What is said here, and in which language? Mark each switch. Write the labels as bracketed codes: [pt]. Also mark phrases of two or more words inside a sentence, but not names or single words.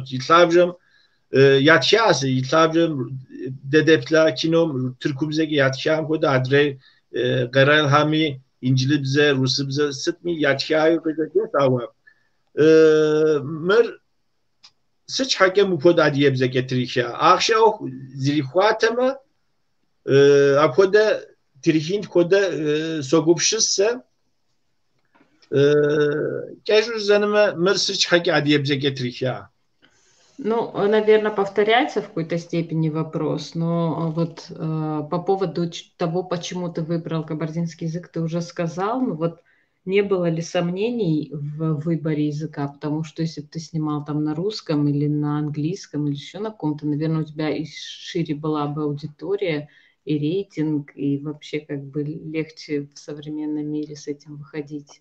[kbd] И лъабжьэм ятхащ, и лъабжьэм дэдэплъа кином тыркубзэкӏэ ятхам хуэдэ адрей къэралхэми инджылызыбзэ, русыбзэ сытми ятхаю къыдэкӏыт, ауэ мыр сыт щхьэкӏэ мыпхуэдэ адыебзэкӏэ триха? Ахъшэ зрихуатэмэ апхуэдэ трихин хуэдэ согупщыс сэ. Кӏэщӏу зэнымэ мыр сыт щхьэкӏэ адыебзэкӏэ триха? [ru] Ну, наверное, повторяется в какой-то степени вопрос, но вот по поводу того, почему ты выбрал кабардинский язык, ты уже сказал, но вот не было ли сомнений в выборе языка? Потому что если бы ты снимал там на русском или на английском или еще на каком-то, наверное, у тебя и шире была бы аудитория, и рейтинг, и вообще как бы легче в современном мире с этим выходить.